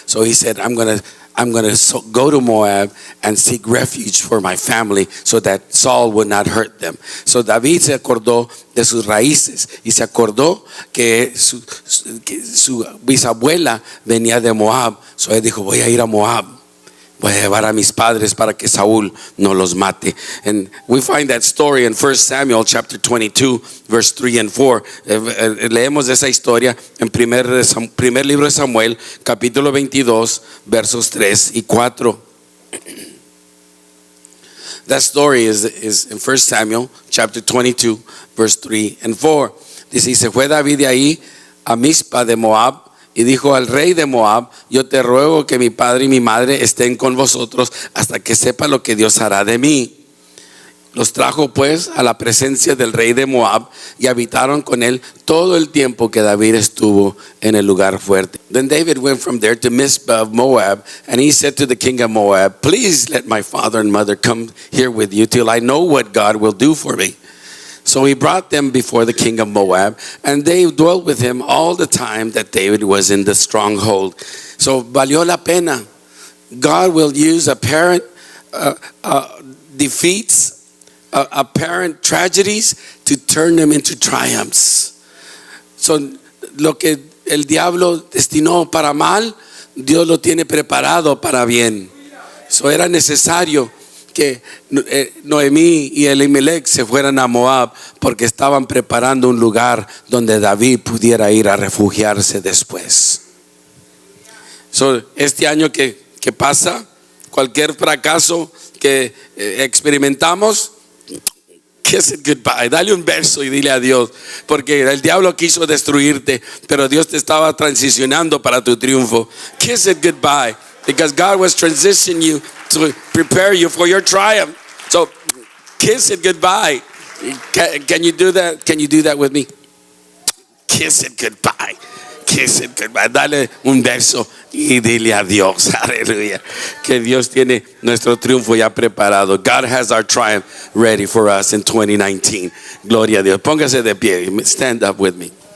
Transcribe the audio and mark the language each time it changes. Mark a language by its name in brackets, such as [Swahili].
[English] So he said, I'm going to go to Moab and seek refuge for my family so that Saul would not hurt them. [Spanish] So David se acordó de sus raíces y se acordó que su bisabuela venía de Moab. So él dijo, voy a ir a Moab. Voy a llevar a mis padres para que Saúl no los mate. [English] And we find that story in 1 Samuel chapter 22 verse 3 and 4. [Spanish] Leemos esa historia en primer libro de Samuel capítulo 22 versos 3 y 4. [English] That story is in 1 Samuel chapter 22 verse 3 and 4. [Spanish] Dice, y se fue David de ahí a Mizpa de Moab, y dijo al rey de Moab, yo te ruego que mi padre y mi madre estén con vosotros hasta que sepa lo que Dios hará de mí. Los trajo pues a la presencia del rey de Moab y habitaron con él todo el tiempo que David estuvo en el lugar fuerte. [English] Then David went from there to Mizpah of Moab, and he said to the king of Moab, please let my father and mother come here with you till I know what God will do for me. So he brought them before the king of Moab, and they dwelt with him all the time that David was in the stronghold. So [Spanish] valió la pena. [English] God will use apparent defeats, apparent tragedies to turn them into triumphs. [Spanish] So lo que el diablo destinó para mal, Dios lo tiene preparado para bien. So era necesario que Noemí y Elimelech se fueran a Moab porque estaban preparando un lugar donde David pudiera ir a refugiarse después. So, este año que pasa, cualquier fracaso que experimentamos, [English] Kiss it goodbye. [Spanish] Dale un beso y dile adiós. Porque el diablo quiso destruirte, pero Dios te estaba transicionando para tu triunfo. [English] Kiss it goodbye. Because God was transitioning you to prepare you for your triumph. So kiss it goodbye. Can you do that? Can you do that with me? Kiss it goodbye. Kiss it goodbye. [Spanish] Dale un beso y dile adiós. Aleluya. Que Dios tiene nuestro triunfo ya preparado. [English] God has our triumph ready for us in 2019. [Spanish] Gloria a Dios. Póngase de pie. [English] Stand up with me.